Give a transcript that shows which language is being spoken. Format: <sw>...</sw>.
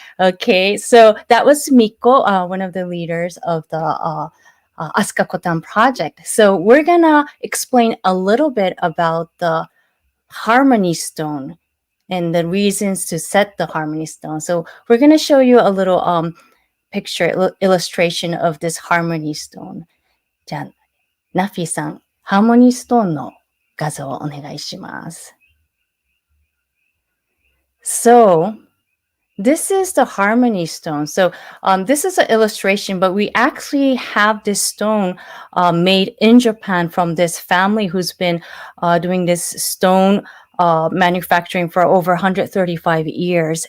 <en>Okay, so that was Miko, one of the leaders of the AskaCotan Project. So we're gonna explain a little bit about the harmony stone and the reasons to set the harmony stone. So we're gonna show you a little picture illustration of this harmony stone.</en> <ja>じゃあ、ナッフィーさん、ハーモニーストーンの画像をお願いします。</ja> <en>So, this is the harmony stone. So, this is an illustration, but we actually have this stone made in Japan from this family who's been doing this stone manufacturing for over 135 years.</en>